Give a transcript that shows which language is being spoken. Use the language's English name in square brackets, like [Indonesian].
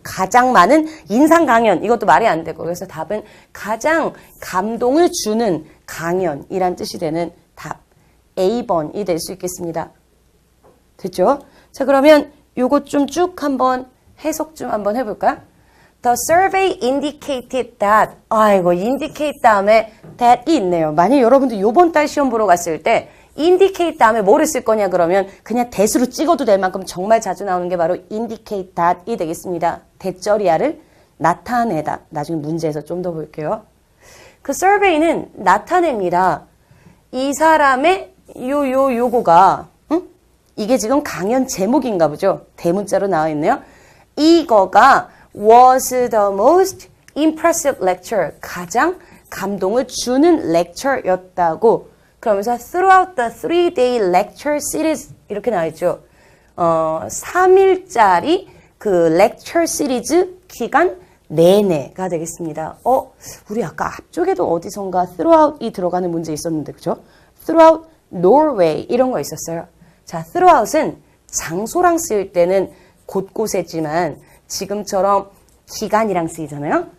[Korean] 가장 많은 인상 강연. 이것도 말이 안 되고. 그래서 답은 가장 감동을 주는 강연이란 뜻이 되는 답. A번이 될 수 있겠습니다. 됐죠? 자, 그러면 요것 좀 쭉 한번 해석 좀 한번 해볼까요? [English] The survey indicated that. [Korean] indicate 다음에 that이 있네요. 만약 여러분들 요번 달 시험 보러 갔을 때 indicate 다음에 뭐를 쓸 거냐 그러면 그냥 that으로 찍어도 될 만큼 정말 자주 나오는 게 바로 indicate that이 되겠습니다. 대절이야를 나타내다. 나중에 문제에서 좀 더 볼게요. 그 survey는 나타냅니다. 이 사람의 요거가 이게 지금 강연 제목인가 보죠. 대문자로 나와 있네요. 이거가 [English] was the most impressive lecture. [Korean] 가장 감동을 주는 lecture였다고. 그러면서 [English] throughout the 3-day lecture series [Korean] 이렇게 나와있죠. 3일짜리 그 lecture 시리즈 기간 내내가 되겠습니다. 우리 아까 앞쪽에도 어디선가 throughout이 들어가는 문제 있었는데, 그죠? [English] throughout Norway [Korean] 이런 거 있었어요. 자, throughout은 장소랑 쓰일 때는 곳곳에지만 지금처럼 기간이랑 쓰이잖아요.